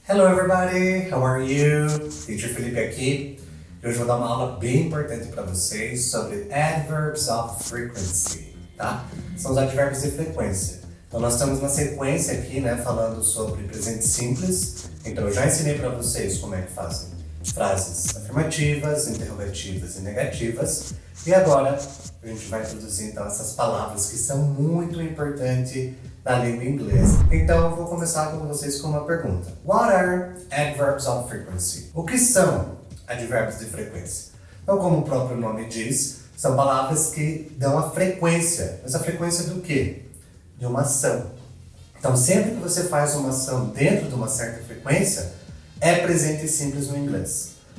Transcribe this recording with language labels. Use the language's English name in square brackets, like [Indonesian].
[English] Hello everybody, how are you? Teacher [Portuguese] Felipe aqui. E hoje eu vou dar uma aula bem importante para vocês sobre [English] adverbs of frequency, [Portuguese] tá? São os advérbios de frequência. Então nós estamos na sequência aqui, né, falando sobre presente simples. Então eu já ensinei para vocês como é que fazem frases afirmativas, interrogativas e negativas. E agora a gente vai introduzir então essas palavras que são muito importantes na língua inglesa. Então eu vou começar com vocês com uma pergunta. [English] What are adverbs of frequency? [Portuguese] O que são advérbios de frequência? Então, como o próprio nome diz, são palavras que dão a frequência. Mas a frequência do quê? De uma ação. Então, sempre que você faz uma ação dentro de uma certa frequência, é presente simples no inglês.